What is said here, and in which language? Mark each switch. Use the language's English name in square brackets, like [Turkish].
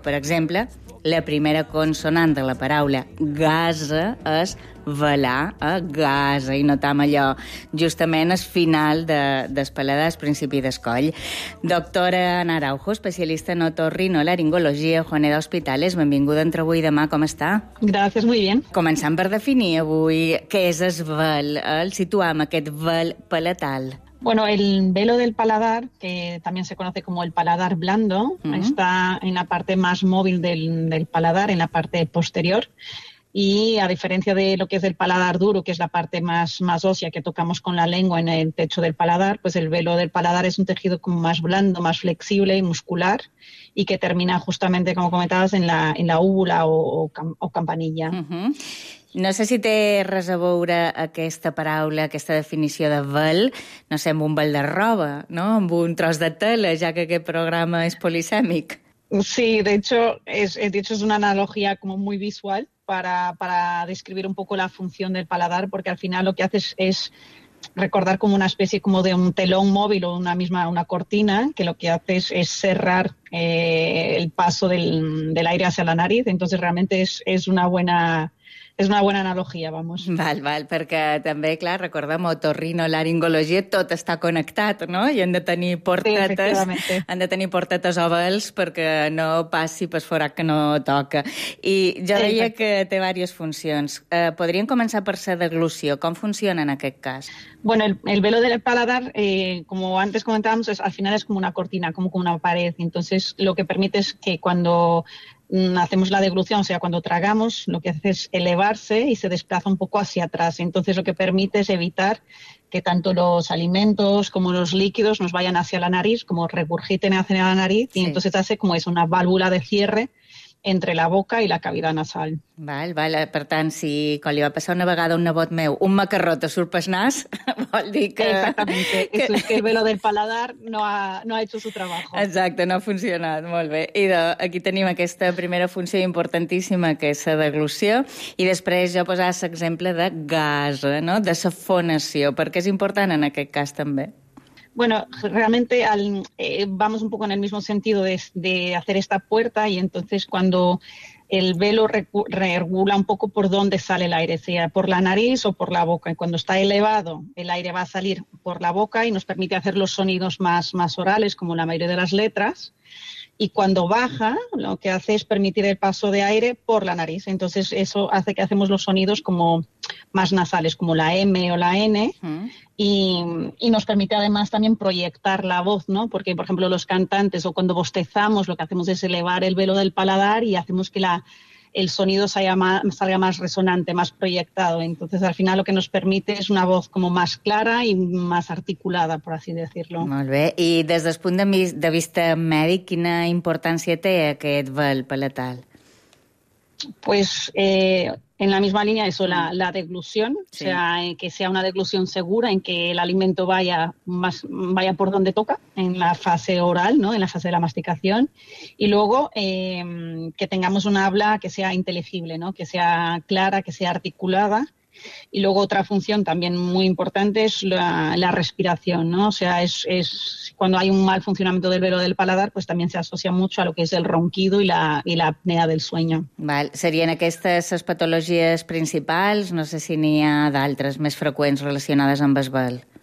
[Catalan] Per exemple, la primera consonant de la paraula gasa és velar, gasa, i notam allò justament al final d'espalada, al principi d'escoll. Doctora Ana Araujo, especialista en otorrinolaringologia, Juaneda Hospitales, benvinguda entre avui i demà, com està? Gràcies, molt bé. Començant per definir avui què és el vel, el situam aquest vel palatal. [Spanish] Bueno, el velo del paladar, que también se conoce como el paladar blando, está en la parte más móvil del paladar, en la parte posterior. Y a diferencia de lo que es el paladar duro, que es la parte más ósea que tocamos con la lengua en el techo del paladar, pues el velo del paladar es un tejido como más blando, más flexible y muscular, y que termina justamente, como comentabas, en la úvula o campanilla. [Catalan] No sé si té res a veure aquesta paraula, aquesta definició de vel, no sé, amb un vel de roba, no? Amb un tros de tela, ja que aquest programa és polisèmic. [Spanish] Sí, de hecho es una analogía como muy visual para describir un poco la función del paladar, porque al final lo que haces es recordar como una especie como de un telón móvil o una cortina, que lo que haces es cerrar el paso del aire hacia la nariz. Entonces realmente es una buena analogía, vamos. [Catalan] Val, perquè també, clar, recordem, otorrinolaringologia, tot està connectat, no? I han de tenir portetes, sí, efectivament. Han de tenir portetes o vels perquè no passi pel forat que no toca. I jo deia que té diverses funcions. Podríem començar per la deglució. Com funciona en aquest cas? [Spanish] Bueno, el velo del paladar, como antes comentábamos, al final es como una cortina, como una pared. Entonces, lo que permite es que cuando hacemos la deglución, o sea, cuando tragamos, lo que hace es elevarse y se desplaza un poco hacia atrás. Entonces, lo que permite es evitar que tanto los alimentos como los líquidos nos vayan hacia la nariz, como regurgiten hacia la nariz, sí. Y entonces hace como es una válvula de cierre entre la boca [Catalan] i la cavitat nasal. Val. Per tant, si quan li va passar una vegada a un nebot meu un macarró te surt pel nas, vol dir que... [Spanish] Exactamente. Eso es que el velo del paladar no ha hecho su trabajo. [Catalan] Exacte, no ha funcionat. Molt bé. Idò, aquí tenim aquesta primera funció importantíssima, que és la deglució, i després jo posava l'exemple de gas, no? De la fonació, perquè és important en aquest cas també. [Spanish] Bueno, realmente vamos un poco en el mismo sentido de hacer esta puerta, y entonces cuando el velo regula un poco por dónde sale el aire, sea por la nariz o por la boca, y cuando está elevado el aire va a salir por la boca y nos permite hacer los sonidos más orales, como la mayoría de las letras. Y cuando baja, lo que hace es permitir el paso de aire por la nariz. Entonces, eso hace que hacemos los sonidos como más nasales, como la M o la N. Y nos permite además también proyectar la voz, ¿no? Porque, por ejemplo, los cantantes o cuando bostezamos, lo que hacemos es elevar el velo del paladar y hacemos que el sonido salga más resonante, más proyectado. Entonces, al final, lo que nos permite es una voz como más clara y más articulada, por así decirlo. [Catalan] Molt bé. I des del punt de vista mèdic, quina importància té aquest vel palatal? [Spanish] Pues, en la misma línea, eso, la deglución, sí. O sea, que sea una deglución segura, en que el alimento vaya por donde toca, en la fase oral, ¿no?, en la fase de la masticación, y luego que tengamos un habla que sea inteligible, ¿no?, que sea clara, que sea articulada, y luego otra función también muy importante es la respiración, ¿no? O sea, es cuando hay un mal funcionamiento del velo del paladar, pues también se asocia mucho a lo que es el ronquido y la apnea del sueño. [Catalan] Val. Serien aquestes les patologies principals? No sé si n'hi ha d'altres més freqüents relacionades amb el vel.